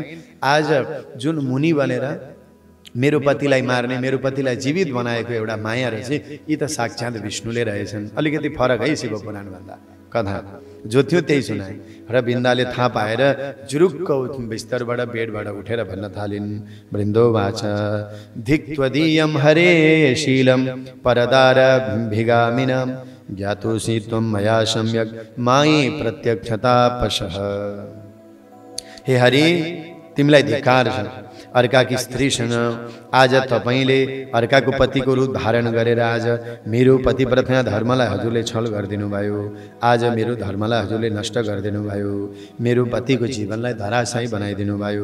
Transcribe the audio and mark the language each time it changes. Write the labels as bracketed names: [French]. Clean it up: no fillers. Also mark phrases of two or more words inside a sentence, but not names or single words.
[Nepali] आज जुन मुनि बनेर मेरो पतिलाई मार्ने, मेरो पतिलाई जीवित बनाएको एउटा माया रहेछ, यी त साक्षात् विष्णुले रहेछन्। अलिकति फरक है शिव पुराण भन्दा। कथा जो थियो त्यही सुनाए र वृन्दाले थाहा पाएर जुरुक्क बिस्तरबाट बेडबाट उठेर भन्न थालिन्। [Sanskrit] वृन्दोवाच धिक्त्वदीयं हरे शीलं परदार भिगामिनं ज्ञातोऽसि त्वं मया सम्यक् मायि प्रत्यक्षता पशः। [Nepali] हे हरि, तिमीलाई धिक्कार छ, अर्काकी स्त्रीसँग आज तपाईले अर्काको पतिको रूप धारण गरेर आज मेरो पतिव्रता धर्मलाई हजुरले छल गरिदिनु भयो। आज मेरो धर्मलाई हजुरले नष्ट गरिदिनु भयो। मेरो पतिको जीवनलाई धराशायी बनाइदिनु भयो।